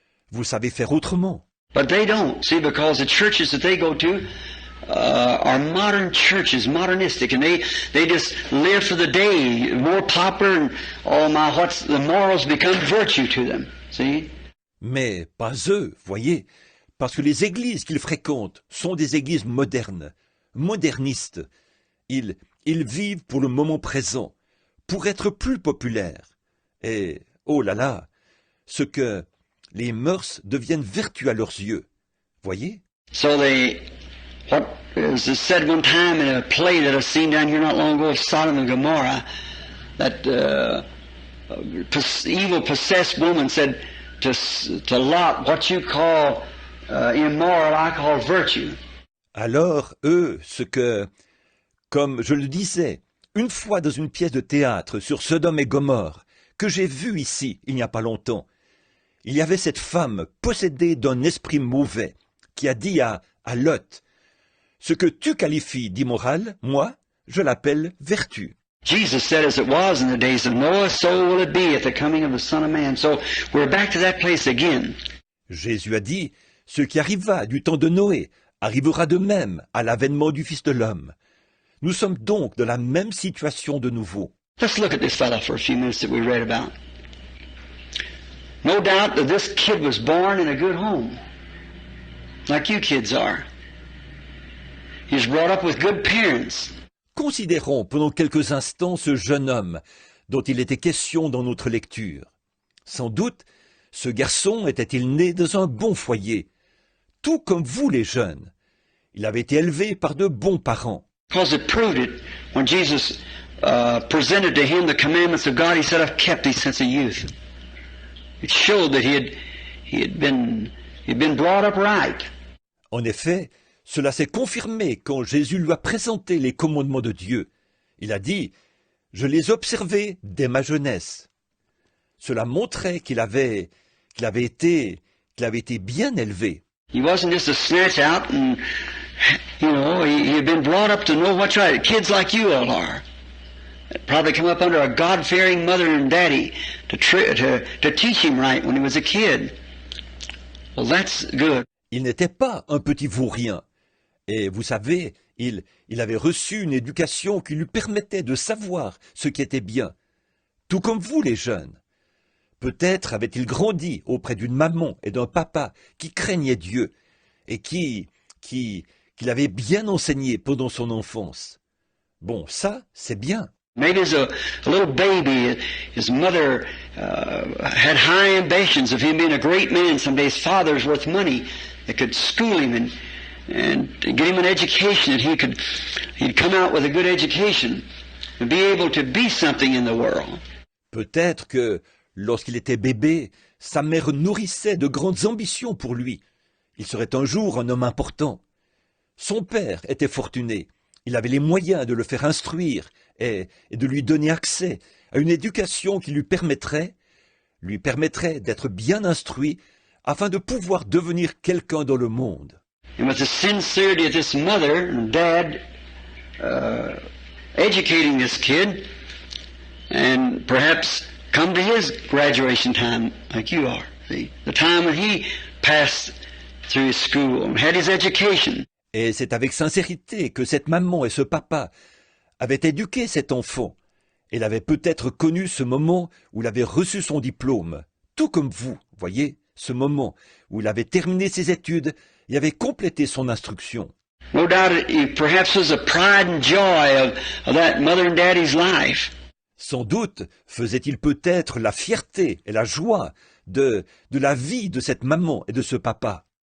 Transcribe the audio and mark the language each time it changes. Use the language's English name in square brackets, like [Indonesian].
[French] Vous savez faire autrement. [English] But they don't, see, because the churches that they go to are modern churches, modernistic, and they just live for the day, more popular, and oh my, the morals become virtue to them, see? [French] Mais pas eux, voyez, parce que les églises qu'ils fréquentent sont des églises modernes, modernistes. Ils vivent pour le moment présent, pour être plus populaires. Et, oh là là, ce que les mœurs deviennent vertus à leurs yeux. Voyez? [English] So what is said one time in a play that I've seen down here not long ago, Sodom and Gomorrah, that evil possessed woman said to Lot, what you call immoral, I call virtue. [French] Alors, eux, ce que, comme je le disais, une fois dans une pièce de théâtre sur Sodome et Gomorrhe, que j'ai vue ici, il n'y a pas longtemps, il y avait cette femme possédée d'un esprit mauvais qui a dit à Lot, « Ce que tu qualifies d'immoral, moi, je l'appelle vertu. » [English] Jesus said, as it was in the days of Noah, so will it be at the coming of the Son of Man. So we're back to that place again. [French] Jésus a dit, « Ce qui arriva du temps de Noé arrivera de même à l'avènement du Fils de l'homme. » Nous sommes donc dans la même situation de nouveau. [English] Let's look at this fellow for a few minutes that we read about. No doubt that this kid was born in a good home, like you kids are. He was brought up with good parents. [French] Considérons pendant quelques instants ce jeune homme dont il était question dans notre lecture. Sans doute, ce garçon était-il né dans un bon foyer, tout comme vous les jeunes. Il avait été élevé par de bons parents. [English] Because it proved it when Jesus presented to him the commandments of God. He said, "I've kept these since a youth." It showed that he had been brought up right. [French] En effet, cela s'est confirmé quand Jésus lui a présenté les commandements de Dieu. Il a dit, « Je les observais dès ma jeunesse. » Cela montrait qu'il avait été bien élevé. [English] He wasn't just a snatch out, and he had been brought up to know what's right. Kids like you all are. Probably come up under a God-fearing mother and daddy to teach him right when he was a kid. Well, that's good. [French] Il n'était pas un petit vaurien. Et vous savez, il avait reçu une éducation qui lui permettait de savoir ce qui était bien. Tout comme vous, les jeunes. Peut-être avait-il grandi auprès d'une maman et d'un papa qui craignaient Dieu et qui l'avaient bien enseigné pendant son enfance. Bon, ça, c'est bien. [English] Maybe as a little baby, his mother had high ambitions of him being a great man. Someday his father's worth money that could school him and get him an education, that he'd come out with a good education and be able to be something in the world. [French] Peut-être que lorsqu'il était bébé, sa mère nourrissait de grandes ambitions pour lui. Il serait un jour un homme important. Son père était fortuné. Il avait les moyens de le faire instruire et de lui donner accès à une éducation qui lui permettrait d'être bien instruit afin de pouvoir devenir quelqu'un dans le monde. [English] And with the sincerity of this mother and dad educating this kid and perhaps come to his graduation time like you are. See? The time when he passed through his school and had his education. [French] Et c'est avec sincérité que cette maman et ce papa avaient éduqué cet enfant. Elle avait peut-être connu ce moment où il avait reçu son diplôme, tout comme vous, voyez, ce moment où il avait terminé ses études et avait complété son instruction. [English] No doubt it perhaps was the pride and joy of that mother and daddy's life. [French] Sans doute faisait-il peut-être la fierté et la joie de la vie de cette maman et de ce papa.